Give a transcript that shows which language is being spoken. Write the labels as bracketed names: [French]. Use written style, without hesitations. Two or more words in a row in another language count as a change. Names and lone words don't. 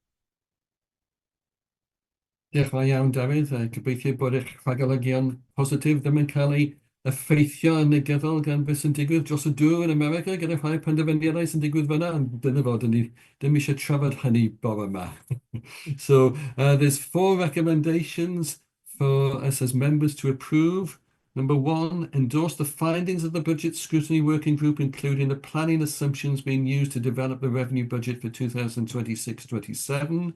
[Welsh] Diolch yn fawr iawn, Dafydd. Gobeithio bod eich rhagolygon positif ddim yn cael ei effeithio yn negyddol gan beth sy'n digwydd dros y dŵr yn America gyda rhai penderfyniadau sy'n digwydd fyna. Dyna fod, ni ddim eisiau trafod hynny bore yma. [English] So there's 4 recommendations for us as members to approve. Number 1, endorse the findings of the Budget Scrutiny Working Group, including the planning assumptions being used to develop the revenue budget for 2026-27.